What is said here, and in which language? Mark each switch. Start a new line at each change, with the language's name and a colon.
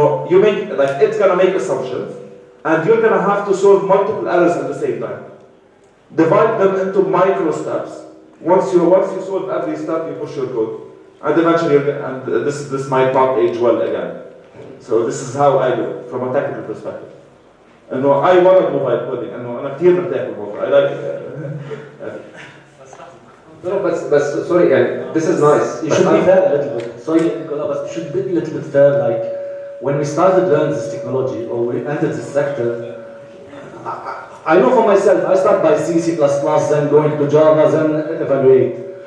English: You make, like, it's gonna make assumptions, and you're gonna have to solve multiple errors at the same time. Divide them into micro steps. Once you solve every step, you push your code, and eventually, this might not age well again. So this is how I do it from a technical perspective.
Arabic: انه
English: I want to mobile coding
Arabic: انه انا كثير مرتاح بالموضوع.
English: I like it. No, but sorry, and this is nice. You should be fair a little bit. Sorry, Nicola, but you should be a little bit fair. Like when we started learning this technology or we entered this sector, I know for myself, I start by C, C++, then going to Java, then evaluate.